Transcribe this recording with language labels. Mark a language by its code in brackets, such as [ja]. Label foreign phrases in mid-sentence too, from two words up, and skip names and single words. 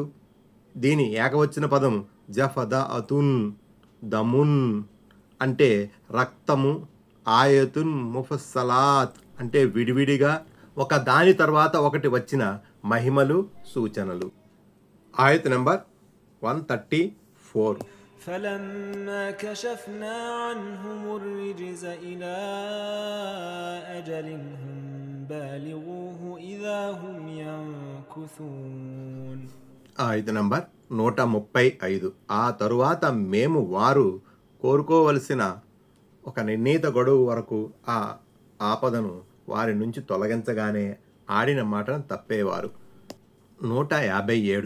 [te] దీని ఏకవచన పదం జఫద అతున్, దమున్ అంటే రక్తము, [ar] آياتٌ مفصلات [te] అంటే విడివిడిగా ఒక దాని తర్వాత ఒకటి వచ్చిన మహిమలు, సూచనలు. ఆయత్ నెంబర్ 134. [ar] فلما كشفنا عنهم الرجز إلى أجل هم بالغوه إذا هم ينكثون. [te] ఆయత్ నంబర్ 135. ఆ తరువాత మేము వారు కోరుకోవలసిన ఒక నిర్ణీత గడువు వరకు ఆ ఆపదను వారి నుంచి తొలగించగానే ఆడిన మాటను తప్పేవారు. 157.